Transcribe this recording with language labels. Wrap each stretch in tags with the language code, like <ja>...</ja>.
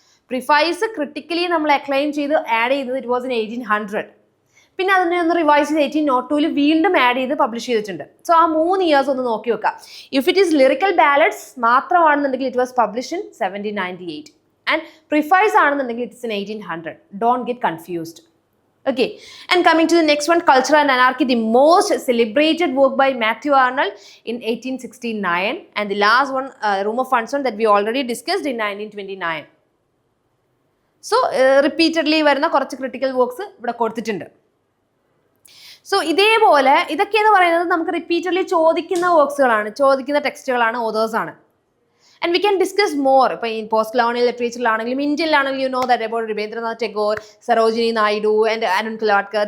<ml>Prefaces critically നമ്മൾ acclaim ചെയ്ത് add ചെയ്തത്</ml> <en>It was in 1800.</en> <ml>പിന്നെ അതിനെ ഒന്ന് റിവൈസ് ചെയ്ത് 1802 വീണ്ടും ആഡ് ചെയ്ത് പബ്ലിഷ് ചെയ്തിട്ടുണ്ട്. സോ ആ 3 ഇയേഴ്സ് ഒന്ന് നോക്കി വെക്കാം. If it is lyrical ballads മാത്രമാണെന്നുണ്ടെങ്കിൽ</ml> <en>It was publish in 1798.</en> <ml>And prefaces ആണെന്നുണ്ടെങ്കിൽ</ml> <en>It's in 1800. Don't get confused. Okay, and coming to the next one, Culture and Anarchy, the most celebrated work by Matthew Arnold in 1869, and the last one, Room of Function, that we already discussed in 1929. So repeatedly</en> <ml>വരുന്ന കുറച്ച് critical works ഇവിടെ കൊടുത്തിട്ടുണ്ട്. So ഇതേപോലെ ഇതൊക്കെയെന്ന് പറയുന്നത് നമുക്ക് repeatedly ചോദിക്കുന്ന വർക്ക്സുകളാണ്, ചോദിക്കുന്ന ടെക്സ്റ്റുകളാണ്, ഓതേഴ്സാണ്.</ml> <en>And we can discuss more.</en> <ml>ഇപ്പോൾ ഈ post colonial ലിറ്ററേച്ചറിലാണെങ്കിലും ഇന്ത്യയിലാണെങ്കിലും</ml> <en>you know that about</en> <ml>Ravindranath Tagore, Sarojini Naidu and Arun കലാട്കർ.</ml>